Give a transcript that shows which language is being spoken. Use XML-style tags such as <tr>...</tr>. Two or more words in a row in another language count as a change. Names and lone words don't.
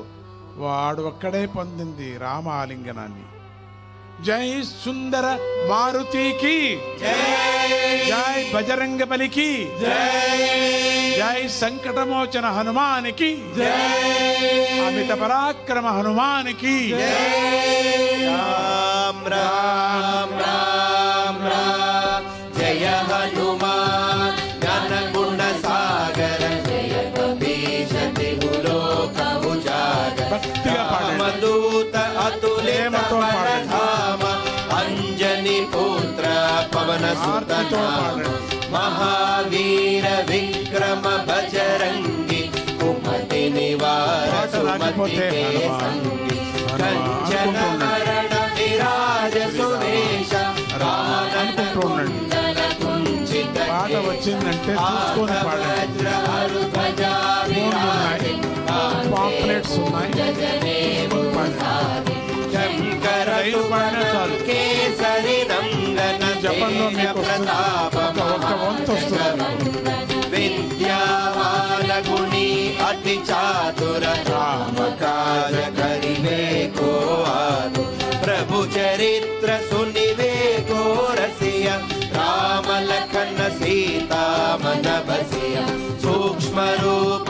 <te>వాడు ఒక్కడే పొందింది రామ ఆలింగనాన్ని. జై సుందర మారుతికి జై బజరంగ బలికి జై సంకటమోచన హనుమానికి అమిత పరాక్రమ హనుమానికి</te> <awa>राम राम राम राम जय हनुमान ज्ञान गुण सागर जय कपीश तिहु लोक उजागर रामदूत अतुलित बल धाम अंजनी पुत्र पवन सुत नाम महावीर विक्रम बजरंगी कुमति निवार सुमति के संगी कंचन हरण विराज सुरेश रामचंद्र कुंचित</awa> <te>పాట వచ్చిందంటే చూసుకొని పాడండి. పాంప్లెట్స్ ఉన్నాయి,</te> <awa>शंकर केसरी नंदन</awa> <te>జపంలో మీకు</te> <awa>प्रताप</awa> <te>ఒక్క వంతు వస్తుంది.</te> <awa>विद्यावान गुणी अति चातुर राम काज करिवे को आतुर प्रभु चरित्र सुनिवे को रसिया राम लखन सीता मन बसिया सूक्ष्म रूप</awa>